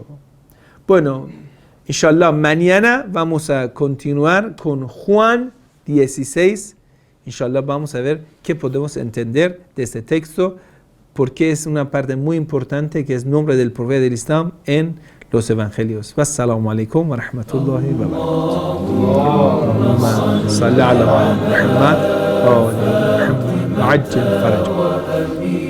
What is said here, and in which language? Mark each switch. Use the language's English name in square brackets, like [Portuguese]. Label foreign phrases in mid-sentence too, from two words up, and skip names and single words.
[Spanish] Bueno, inshallah, mañana vamos a continuar con Juan 16. Inshallah, vamos a ver qué podemos entender de este texto, porque es una parte muy importante que es nombre del profeta del Islam en los evangelios. [Arabic] والسلام عليكم ورحمة الله وبركاته. صل على محمد وعلى محمد. عجل فرج.